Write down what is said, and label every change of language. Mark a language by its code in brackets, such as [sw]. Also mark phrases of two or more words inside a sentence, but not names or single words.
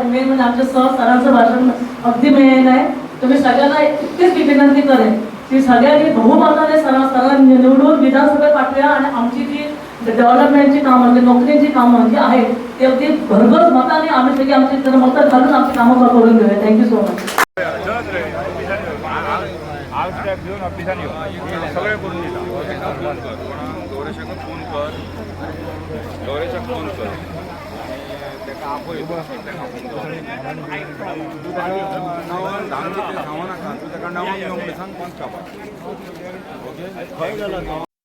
[mr] मेन म्हणजे आमच्या सरांचं भाषण अगदी मेन आहे. तर मी सगळ्यांना इतकीच विनंती करेन की सगळ्यांनी बहुमताने सरांना निवडून विधानसभेत पाठवूया आणि आमची जी डेव्हलपमेंटची कामं म्हणजे नोकरीची कामं जी आहेत ती अगदी भरघोस मताने आम्ही सगळी आमची मतं घालून आमची कामं करून घेऊया. [en] Thank you so much. [kok] घेऊन ऑफिसान सगळे करून दिला गौरेशाक फोन कर गौरेशाक फोन कर नावान सांगू नाका तू ताका नांवान येवंक म्हणून सांग फोन कापा ओके